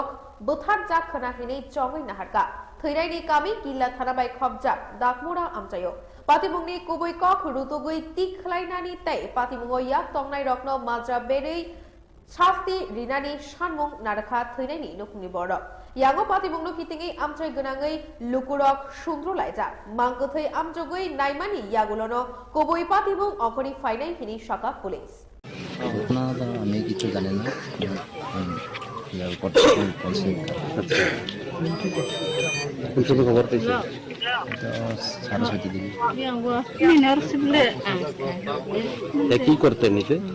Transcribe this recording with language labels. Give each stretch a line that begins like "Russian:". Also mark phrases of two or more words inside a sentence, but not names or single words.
Bodo: बुथार जाक खनाहिनि चंगै नाहारका थैराइनि कामी किल्ला थाना बाय खबजाक दाकमुरा आमचायो पातिमुंगनि कुबै कक रुतुगै तिखलाइनानि तै पातिमुंगो याक तंगनाय रत्न माज्रा बेरै शास्ति रिनानि सानमुं नारखा थैनायनि नुफुंनि बरक यांगो पातिमुंगनो कितिंगै आमचाय गोनाङै लुकुरक सुंद्र लायजा मांगथै आमजगै नायमानि यागुलनो कुबै पातिमुं अखरि फाइनाय हिनि शाखा पुलिस
Bangla: ঘটনা আমি কিছু জানি না, ইয়ার উপর খবর পেয়েছি সরস্বতী দেবী। কি করতে নিতে?